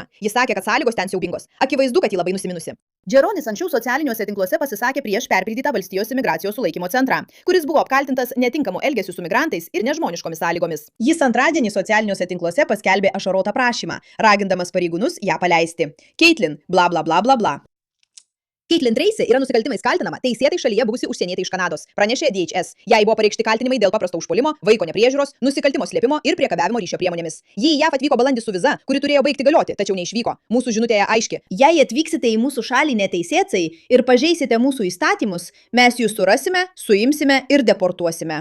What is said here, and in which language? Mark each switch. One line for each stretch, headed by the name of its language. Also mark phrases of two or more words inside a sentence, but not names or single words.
Lithuanian: Ji sakė, kad sąlygos ten siaubingos. Akivaizdu, kad ji labai nusiminusi. Džironis anksčiau socialiniuose tinkluose pasisakė prieš perpildytą valstijos imigracijos sulaikymo centrą, kuris buvo apkaltintas netinkamu elgesiu su migrantais ir nežmoniškomis sąlygomis. Jis antradienį socialiniuose tinkluose paskelbė ašarotą prašymą, ragindamas pareigūnus ją paleisti. Caitlin, bla bla bla bla bla. Caitlin Tracy yra nusikaltimais kaltinama teisėtai šalyje buvusi užsienietė iš Kanados, pranešė DHS. Jai buvo pareikšti kaltinimai dėl paprasto užpuolimo, vaiko nepriežiūros, nusikaltimo slėpimo ir priekabiavimo ryšio priemonėmis. Ji į JAV atvyko balandį su viza, kuri turėjo baigti galioti, tačiau neišvyko. Mūsų žinutėje aiški. Jei atvyksite į mūsų šalį neteisėtai ir pažeisite mūsų įstatymus, mes jūs surasime, suimsime ir deportuosime.